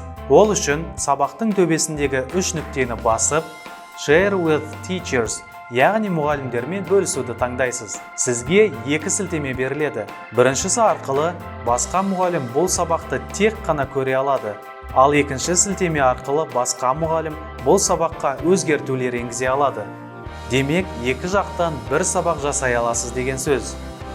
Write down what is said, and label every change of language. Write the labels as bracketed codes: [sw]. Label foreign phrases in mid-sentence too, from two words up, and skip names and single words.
[kk] Ол үшін сабақтың төбесіндегі 3 нүктені басып, [en] Share with teachers, [kk] яғни мұғалімдермен бөлісуді таңдайсыз. Сізге 2 сілтеме беріледі. Біріншісі арқылы басқа мұғалім бұл сабақты тек қана көре алады. Ал екінші сілтеме арқылы басқа мұғалім бұл сабаққа өзгертулер енгізе алады. Демек, екі жақтан бір сабақ жасай аласыз деген сөз.